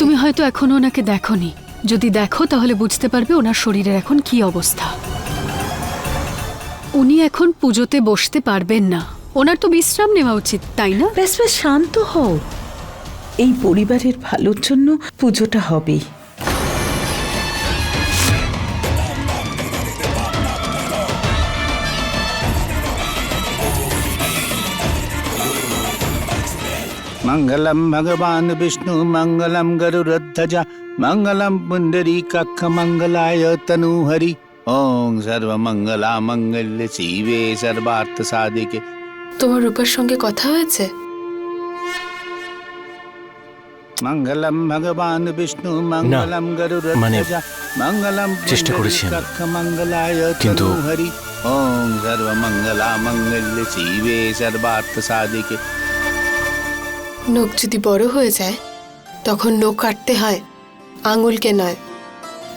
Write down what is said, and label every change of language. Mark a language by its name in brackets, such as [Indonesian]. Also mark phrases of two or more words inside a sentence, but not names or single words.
[Bangla] তুমি হয়তো এখনো ওনাকে দেখোনি, যদি দেখো তাহলে বুঝতে পারবে ওনার শরীরের এখন কি অবস্থা। উনি এখন পুজোতে বসতে পারবেন না, ওনার তো বিশ্রাম নেওয়া উচিত, তাই না? ব্যাস ব্যাস, শান্ত হও। এই পরিবারের ভালোর জন্য পুজোটা হবেই। [Sanskrit] मंगलम भगवान विष्णु मंगलम गरुड़ध्वज मंगलम पुंडरीकाक्ष मंगलाय तनुहरि ओम सर्वमंगला मंगल्य शिवे सर्वार्थ साधिके। [Bangla] তোমার রূপার সঙ্গে কথা হয়েছে? [Sanskrit] मंगलम भगवान विष्णु मंगलम गरुड़ध्वज मंगलम [Bangla] চেষ্টা করেছি আমি, [Sanskrit] पुंडरीकाक्ष मंगलाय [Bangla] কিন্তু [Sanskrit] तनुहरि ओम सर्वमंगला मंगल्य शिवे सर्वार्थ साधिके। [Bangla] নখ যদি বড় হয়ে যায় তখন নখ কাটতে হয়, আঙুলকে নয়।